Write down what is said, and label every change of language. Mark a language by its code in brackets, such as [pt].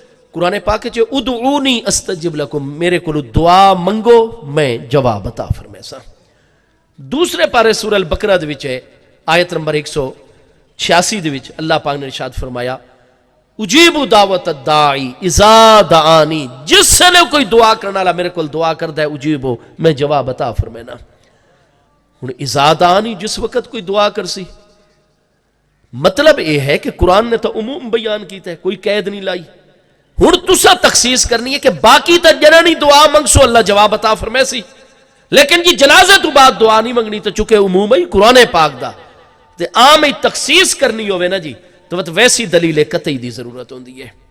[pa] قرآن پاک چے [ar] ادعونی استجب لکم [pa] میرے کو دعا منگو میں جواب عطا فرمیسا. دوسرے پارے سورہ البقرہ دے وچ ہے آیت نمبر 186 دے وچ اللہ پاک نے ارشاد فرمایا [ar] اجیب دعوت الداعی اذا دعانی. [pa] جس سے کوئی دعا کرنا والا میرے کو دعا کردا ہے اجیبو میں جواب عطا فرمینا. ہن [ar] اذا دعانی [pa] جس وقت کوئی دعا کرسی مطلب یہ ہے کہ قرآن نے تو عموم بیان کیتا ہے کوئی قید نہیں لائی. ہن تسا تخصیص کرنی ہے کہ باقی تا جنانی دعا منگسو اللہ جواب عطا فرمیسی لیکن جی جنازے تو بعد دعا نہیں منگنی تو چونکہ عموم ہے قرآن پاک دا تے عام ہی تخصیص کرنی ہوئے نا جی تو ویسی دلیل قطعی دی ضرورت ہوندی ہے.